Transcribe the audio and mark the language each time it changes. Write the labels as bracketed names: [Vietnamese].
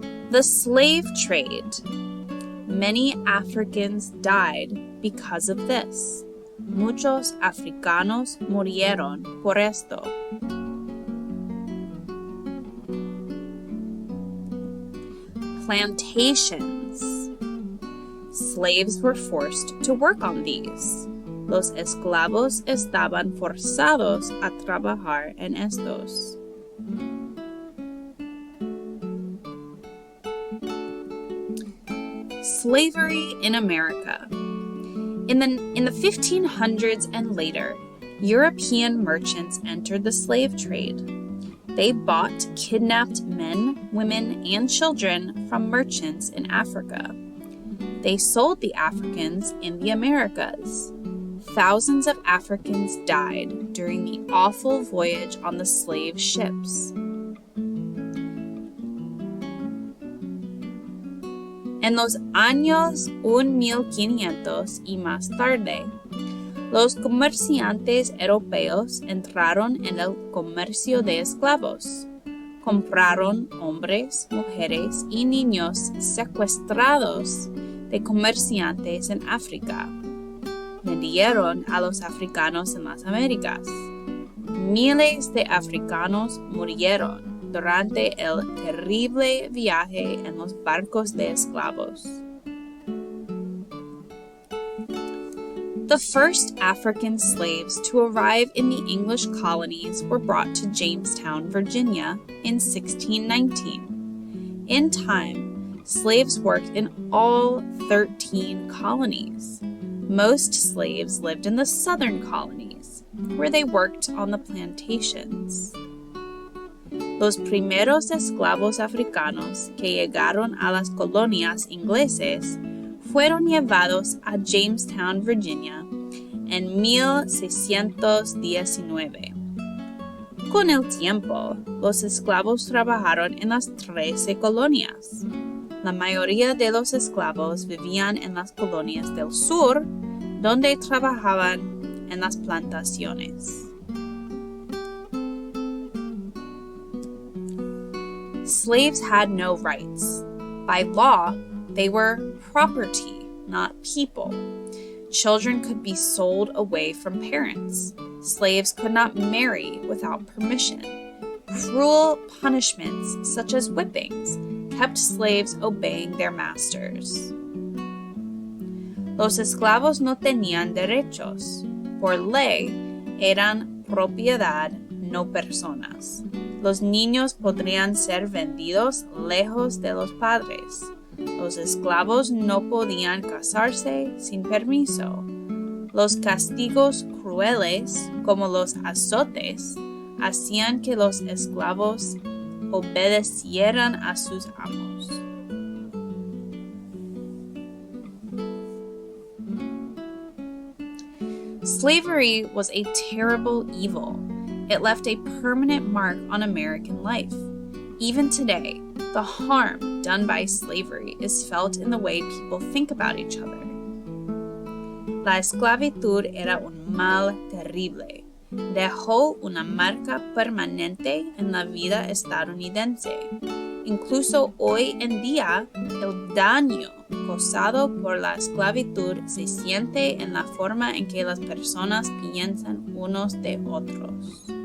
[English] The slave trade. Many Africans died because of this. [Spanish] Muchos africanos murieron por esto. [English] Plantations. Slaves were forced to work on these. [Spanish] Los esclavos estaban forzados a trabajar en estos. [English] Slavery in America. In the 1500s and later, European merchants entered the slave trade. They bought kidnapped men, women, and children from merchants in Africa. They sold the Africans in the Americas. Thousands of Africans died during the awful voyage on the slave ships. [Spanish] En los años 1500 y más tarde, los comerciantes europeos entraron en el comercio de esclavos. Compraron hombres, mujeres y niños secuestrados de comerciantes en África. Vendieron a los africanos en las Américas. Miles de africanos murieron durante el terrible viaje en los barcos de esclavos. [English] The first African slaves to arrive in the English colonies were brought to Jamestown, Virginia in 1619. In time, slaves worked in all 13 colonies. Most slaves lived in the southern colonies, where they worked on the plantations. [Spanish] Los primeros esclavos africanos que llegaron a las colonias ingleses fueron llevados a Jamestown, Virginia, en 1619. Con el tiempo, los esclavos trabajaron en las 13 colonias. La mayoría de los esclavos vivían en las colonias del sur, donde trabajaban en las plantaciones. [English] Slaves had no rights. By law, they were property, not people. Children could be sold away from parents. Slaves could not marry without permission. Cruel punishments, such as whippings, kept slaves obeying their masters. [Spanish] Los esclavos no tenían derechos. Por ley, eran propiedad, no personas. Los niños podrían ser vendidos lejos de los padres. Los esclavos no podían casarse sin permiso. Los castigos crueles, como los azotes, hacían que los esclavos obedecieran a sus amos. [English] Slavery was a terrible evil. It left a permanent mark on American life. Even today, the harm done by slavery is felt in the way people think about each other. [Spanish] La esclavitud era un mal terrible. Dejó una marca permanente en la vida estadounidense. Incluso hoy en día, el daño causado por la esclavitud se siente en la forma en que las personas piensan unos de otros.